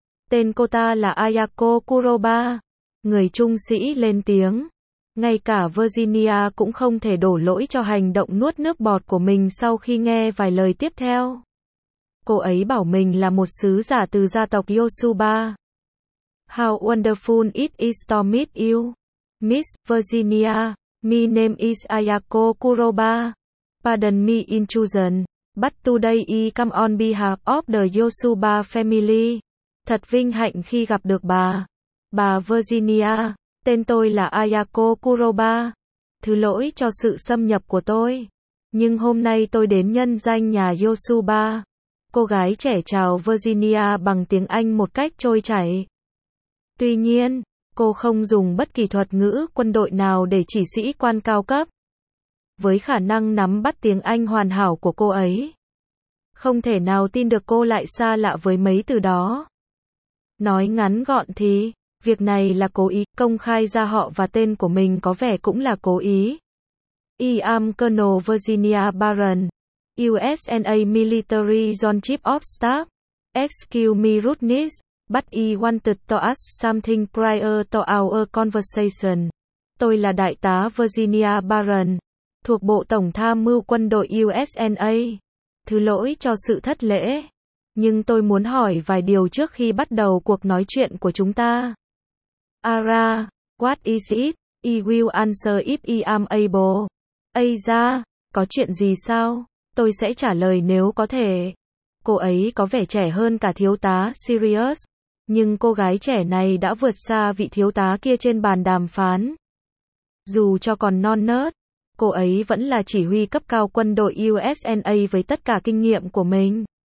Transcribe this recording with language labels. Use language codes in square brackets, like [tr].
[vi] Tên cô ta là Ayako Kuroba, người trung sĩ lên tiếng. Ngay cả Virginia cũng không thể đổ lỗi cho hành động nuốt nước bọt của mình sau khi nghe vài lời tiếp theo. Cô ấy bảo mình là một sứ giả từ gia tộc Yosuba. [en] How wonderful it is to meet you, Miss Virginia. My name is Ayako Kuroba. Pardon me intrusion, but today I come on behalf of the Yosuba family. [vi] Thật vinh hạnh khi gặp được bà. Bà Virginia, tên tôi là Ayako Kuroba. Thứ lỗi cho sự xâm nhập của tôi. Nhưng hôm nay tôi đến nhân danh nhà Yosuba. Cô gái trẻ chào Virginia bằng tiếng Anh một cách trôi chảy. Tuy nhiên, cô không dùng bất kỳ thuật ngữ quân đội nào để chỉ sĩ quan cao cấp. Với khả năng nắm bắt tiếng Anh hoàn hảo của cô ấy, không thể nào tin được cô lại xa lạ với mấy từ đó. Nói ngắn gọn thì, việc này là cố ý, công khai ra họ và tên của mình có vẻ cũng là cố ý. [en] I am Colonel Virginia Barron, USNA Military Joint Chief of Staff. Excuse me rudeness, but I wanted to ask something prior to our conversation. [vi] Tôi là Đại tá Virginia Barron, thuộc Bộ Tổng Tham mưu Quân đội USNA. Thứ lỗi cho sự thất lễ. Nhưng tôi muốn hỏi vài điều trước khi bắt đầu cuộc nói chuyện của chúng ta. [en] Ara, what is it? I will answer if I am able. [vi] Aza, có chuyện gì sao? Tôi sẽ trả lời nếu có thể. Cô ấy có vẻ trẻ hơn cả thiếu tá Sirius. Nhưng cô gái trẻ này đã vượt xa vị thiếu tá kia trên bàn đàm phán. Dù cho còn non nớt, cô ấy vẫn là chỉ huy cấp cao quân đội USNA với tất cả kinh nghiệm của mình.